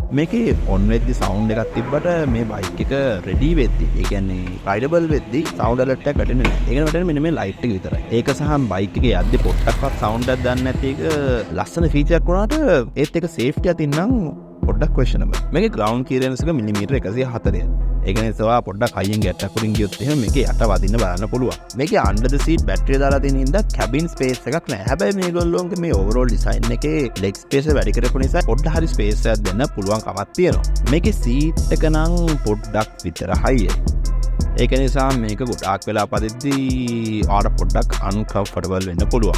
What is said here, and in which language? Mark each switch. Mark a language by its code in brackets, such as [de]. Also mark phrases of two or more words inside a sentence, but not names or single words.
[si] මේකේ on වෙද්දි sound එකක් තිබ්බට මේ බයික් එක ready වෙද්දි, ඒ කියන්නේ rideable වෙද්දි [en] sound alert [si] එකක් වැටෙන්නේ නැහැ. ඒකන වැටෙන්නේ මෙන්න මේ light එක විතරයි. ඒක සහ බයික් එකේ යද්දි පොඩ්ඩක්වත් sound එකක් දාන්න නැති එක ලස්සන feature එකක් වුණාට ඒත් ඒක safety අතින් නම් පොඩ්ඩක් questionable. මේකේ [en] ground clearance [si] එක මිලිමීටර 140යි. ඒක නිසා පොඩ්ඩක් හයියෙන් ගැටක් උඩින් ගියොත් එහෙම මේකේ යට වදින්න බලන්න පුළුවන්. මේකේ [en] under the seat [si] බැටරිය දාලා තියෙන ඉඳ [en] cabin space [si] එකක් නැහැ. හැබැයි මේගොල්ලෝගේ මේ [en] overall design [si] එකේ [en] leg space [si] එක වැඩි කරපු නිසා පොඩ්ඩක් හරි space එකක් දෙන්න පුළුවන් කමක් තියෙනවා. මේකේ seat එක නම් පොඩ්ඩක් විතර high. ඒක නිසා මේක ගොඩාක් වෙලා පදිද්දී ආට පොඩ්ඩක් uncomfortable වෙන්න පුළුවන්.